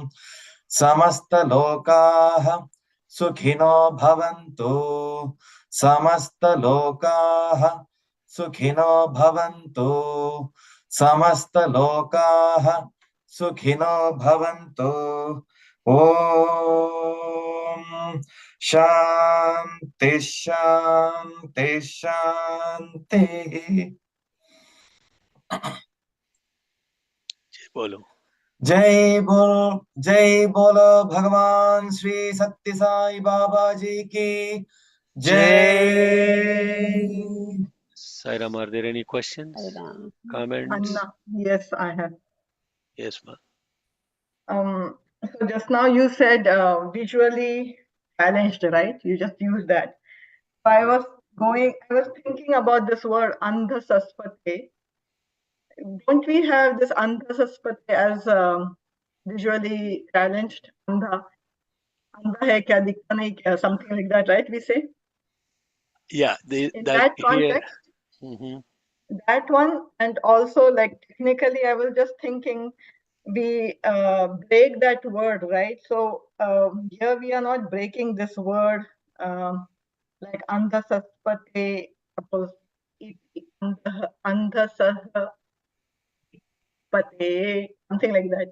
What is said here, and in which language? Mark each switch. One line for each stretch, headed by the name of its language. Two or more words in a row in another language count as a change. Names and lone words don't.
Sanskrit: समस्तलोकाः सुखिनो भवन्तु समस्तलोकाः सुखिनो भवन्तु समस्तलोकाः सुखिनो भवन्तु ॐ शान्ति शान्ति शान्तिः
Hindi: बोलो जय बोलो भगवान श्री सत्य साई बाबा जी की जय
English: Sairam, are there any questions, comments? Anna, yes, I have. Yes, ma. So just now you said visually challenged, right? You just used that. So I was thinking about this word andhasaspate. Don't we have this andhasaspate as visually challenged?
Hindi: अंधा है क्या दिखता नहीं क्या,
English: something like that, right? We say Yeah, in that that here. context, Hmm. that one, and also like technically, I was just thinking we break that word, right? So here we are not breaking this word like andhasaspate, suppose andhasaspate, something like that.